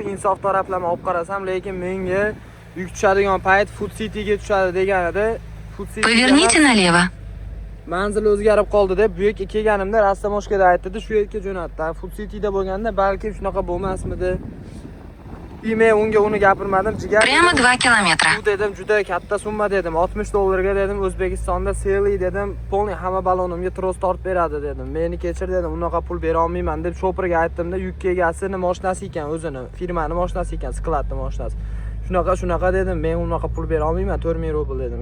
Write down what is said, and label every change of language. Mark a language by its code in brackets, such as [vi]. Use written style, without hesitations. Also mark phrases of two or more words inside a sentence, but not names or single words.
[uz] Insof taraflama olib qarasam, lekin menga yuk tushadigan payt Food City'ga tushadi deganida, Food City [ru] Поверните налево. [uz] manzil o'zgarib qoldi deb bu yerga kelganimda rastamoshkada aytdi, shu yerga jo'natdi. Food City'da bo'lganda balki shunaqa bo'lmasmidi? Men unga uni gapirmadim, jigar. [ru] Прямо 2 километра. [uz] Bu dedim, juda katta summa dedim. 60 dollarga dedim, O'zbekistonda seli dedim, polni hamma balonimga tros tortib beradi dedim. Meni kechir dedim, unaqa pul bera olmayman deb shopirga aytdim-da, yuk egasini mashinasi ekan, o'zini, firmani mashinasi ekan, skladni mashinasi. Shunaqa dedim, men unaqa pul bera olmayman, 4000 rubl dedim.